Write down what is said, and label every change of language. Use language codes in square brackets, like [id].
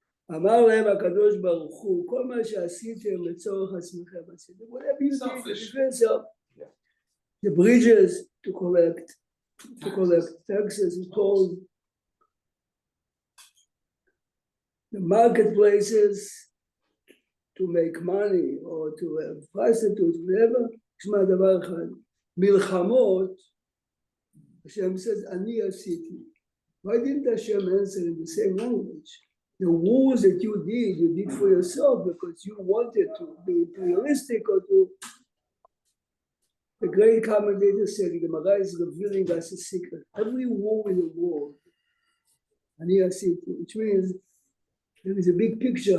[he] אמר להם הקדוש ברוך הוא, כל מה שעשיתם לצורך עצמכם עשיתם. [en] Whatever you did, defense of the bridges to collect taxes and tolls, the marketplaces to make money or to have prostitutes, whatever. [he] תשמע דבר אחד, מלחמות, [en] Hashem says, [he] אני עשיתי. [en] Why didn't Hashem answer in the same language? The wars that you did for yourself because you wanted to be imperialistic or to. The great commentator said, the Gemara is revealing us a secret. Every war in the world, [he] אני עשיתי, [en] which means there is a big picture.